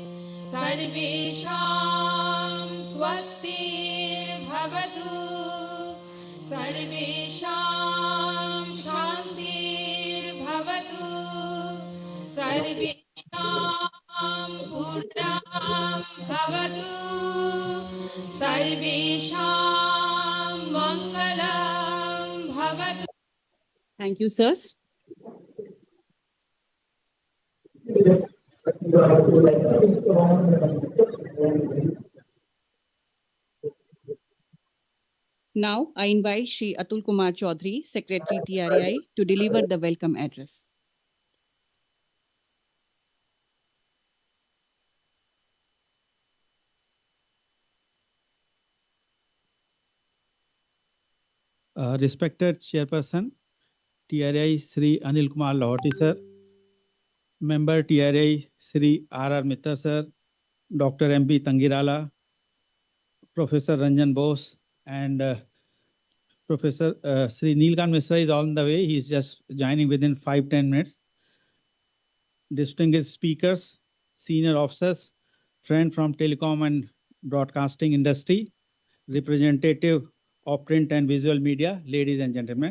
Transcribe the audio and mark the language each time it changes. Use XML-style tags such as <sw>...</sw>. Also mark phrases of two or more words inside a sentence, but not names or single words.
<sa>सर्वेषां स्वस्तिर्भवतु सर्वेषां शान्तिर्भवतु सर्वेषां पूर्णं भवतु सर्वेषां मङ्गलं भवतु.</sa> <en>Thank you, sirs. Now, I invite Shri Atul Kumar Chaudhary, Secretary TRAI, to deliver the welcome address. Respected Chairperson, TRAI Sri Anil Kumar Lahoti sir, Member TRAI Sri R.R. Mittal sir, Dr. M.B. Tangirala, Professor Ranjan Bose, and Professor Sri Neelkan Misra is on the way. He is just joining within 5-10 minutes. Distinguished speakers, senior officers, friend from telecom and broadcasting industry, representative of print and visual media, ladies and gentlemen.</en>